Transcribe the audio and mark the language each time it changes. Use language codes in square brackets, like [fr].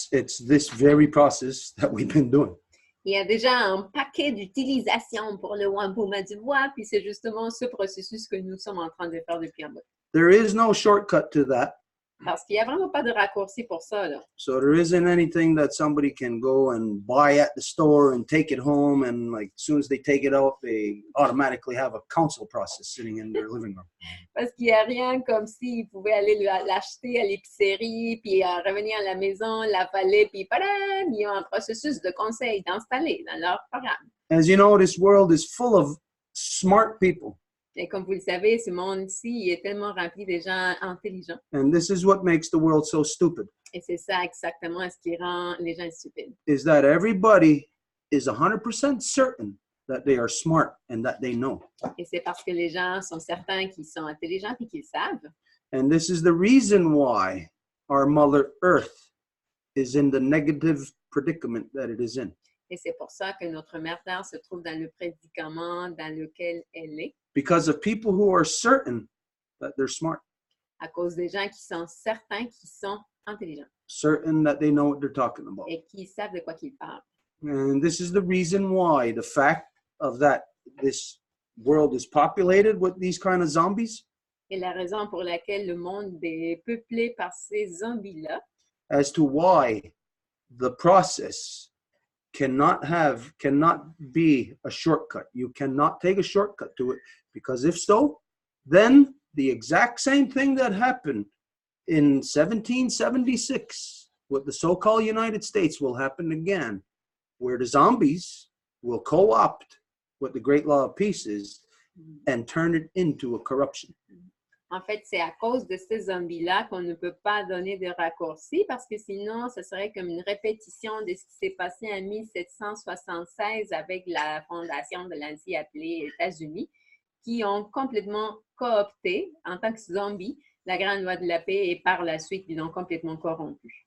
[en] It's this very process that we've been doing. [fr] Il y a déjà un paquet d'utilisation pour le wampum à deux voix, puis c'est justement ce processus que nous sommes en train de faire depuis un bout. [en] There is no shortcut to that. [fr] Parce qu'il n'y a vraiment pas de raccourci pour ça, là. [en] So there isn't anything that somebody can go and buy at the store and take it home, and like as soon as they take it out, they automatically have a counsel process sitting in their living room. [fr] Parce qu'il n'y a rien comme s'ils pouvaient aller l'acheter à l'épicerie, puis revenir à la maison, l'avaler, puis padam, ils ont un processus de conseil d'installer dans leur programme. [en] As you know, this world is full of smart people. [fr] Et comme vous le savez, ce monde-ci il est tellement rempli de gens intelligents. [en] And this is what makes the world so stupid. [fr] Et c'est ça exactement ce qui rend les gens stupides. [en] Is that everybody is 100% certain that they are smart and that they know. [fr] Et c'est parce que les gens sont certains qu'ils sont intelligents et qu'ils savent. [en] And this is the reason why our Mother Earth is in the negative predicament that it is in. [fr] Et c'est pour ça que notre mère Terre se trouve dans le prédicament dans lequel elle est. [en] Because of people who are certain that they're smart. [fr] à cause des gens qui sont certains qui sont intelligents [en] certain that they know what they're talking about. [fr] et qui savent de quoi qu'ils parlent. [en] And this is the reason why the fact of that this world is populated with these kind of zombies, [fr] Et la raison pour laquelle le monde est peuplé par ces zombies-là, [en] as to why the process cannot be a shortcut. You cannot take a shortcut to it, because if so, then the exact same thing that happened in 1776 with the so-called United States will happen again, where the zombies will co-opt what the Great Law of Peace is and turn it into a corruption. [fr] en fait, c'est à cause de ces zombies-là qu'on ne peut pas donner de raccourci, parce que sinon, ce serait comme une répétition de ce qui s'est passé en 1776 avec la fondation de l'ancien appelé États-Unis, qui ont complètement coopté en tant que zombies la grande loi de la paix et par la suite, ils l'ont complètement corrompu.